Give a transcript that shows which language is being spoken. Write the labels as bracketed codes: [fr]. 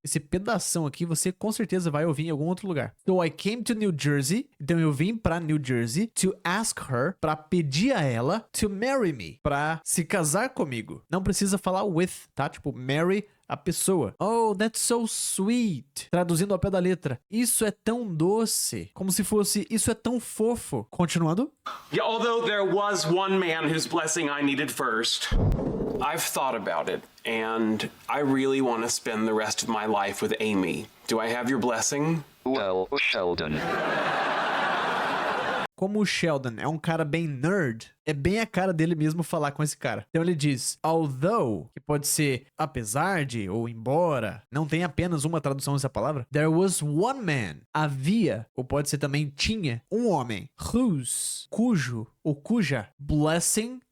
[pt] Esse pedação aqui você com certeza vai ouvir em algum outro lugar. [en] So I came to New Jersey, [pt] então eu vim pra New Jersey [en] to ask her, [pt] pra pedir a ela [en] to marry me, [pt] pra se casar comigo. Não precisa falar with, tá? Tipo, marry a pessoa. [en] Oh, that's so sweet. [pt] Traduzindo ao pé da letra. Isso é tão doce. Como se fosse, isso é tão fofo. Continuando. [en] Yeah, although there was one man whose blessing I needed first. I've thought about it, and I really want to spend the rest of my life with Amy. Do I have your blessing? Well, Sheldon. [pt] Como o Sheldon é um cara bem nerd, é bem a cara dele mesmo falar com esse cara. Então ele diz, although, que pode ser apesar de ou embora, não tem apenas uma tradução dessa palavra. [en] There was one man, [pt] havia, ou pode ser também tinha, um homem, whose, cujo ou cuja blessing,